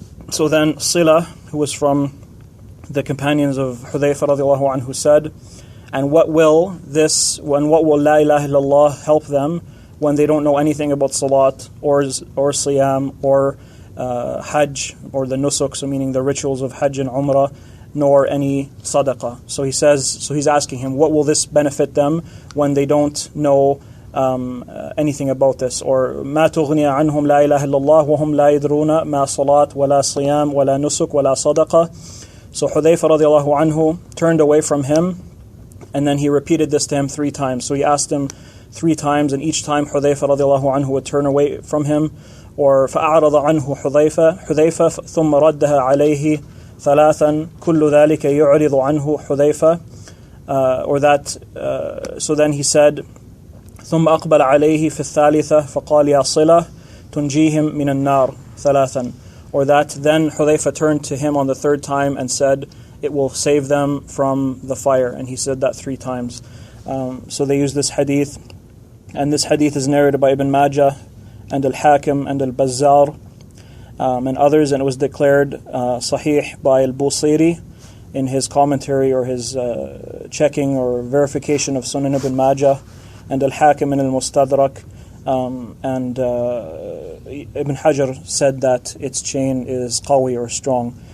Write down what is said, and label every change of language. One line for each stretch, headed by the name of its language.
English: So then Sila, who was from the companions of Hudhayfa radiallahu anhu, said, and what will La ilaha illallah help them when they don't know anything about salat or siyam or hajj or the nusuk, so meaning the rituals of hajj and umrah, nor any sadaqah. So he's asking him, what will this benefit them when they don't know anything about this?
Arabic: Or ما تغني عنهم لا إله إلا الله وهم لا يدرون ما صلاة ولا صيام ولا نسك ولا صدقة.
English: So Hudhayfa radiallahu anhu turned away from him, and then he repeated this to him 3 times. So he asked him 3 times, and each time Hudhayfa radiallahu anhu would turn away from him.
Arabic: Or فأعرض عنه حذيفة ثم ردها عليه ثلاثا كل ذلك يعرض عنه حذيفة.
English: Or that so then he said,
Arabic: ثم أقبل عليه في الثالثة فقال يا صلة تنجيهم من النار ثلاثا.
English: Or that then Hudhayfa turned to him on the 3rd time and said, it will save them from the fire. And he said that 3 times. So they use this hadith, and this hadith is narrated by Ibn Majah and Al-Hakim and Al-Bazzar and others, and it was declared Sahih by Al-Busiri in his commentary or his checking or verification of Sunan Ibn Majah, and Al-Hakim in Al-Mustadrak, and Ibn Hajar said that its chain is qawi or strong.